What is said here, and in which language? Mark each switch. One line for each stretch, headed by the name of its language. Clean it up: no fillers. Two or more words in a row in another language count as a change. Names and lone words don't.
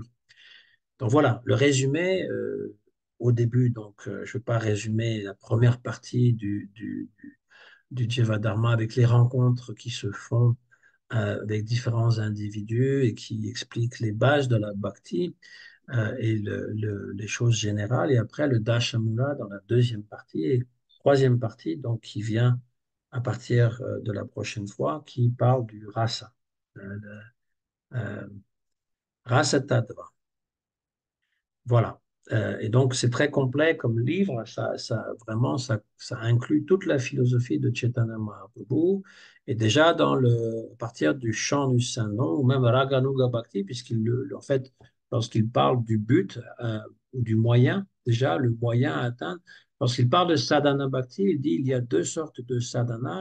French: Donc voilà, le résumé, au début, donc je ne vais pas résumer la première partie du Dharma avec les rencontres qui se font avec différents individus et qui explique les bases de la bhakti et les choses générales. Et après, le Dashamula dans la deuxième partie et troisième partie, donc qui vient à partir de la prochaine fois, qui parle du rasa, euh, rasa tattva. Voilà. Et donc, c'est très complet comme livre. Vraiment, ça inclut toute la philosophie de Chaitanya Mahaprabhu. Et déjà, à partir du chant du Saint-Nom, ou même Raganuga Bhakti, en fait, lorsqu'il parle du but ou du moyen, déjà, le moyen à atteindre, lorsqu'il parle de sadhana Bhakti, il dit il y a deux sortes de sadhana.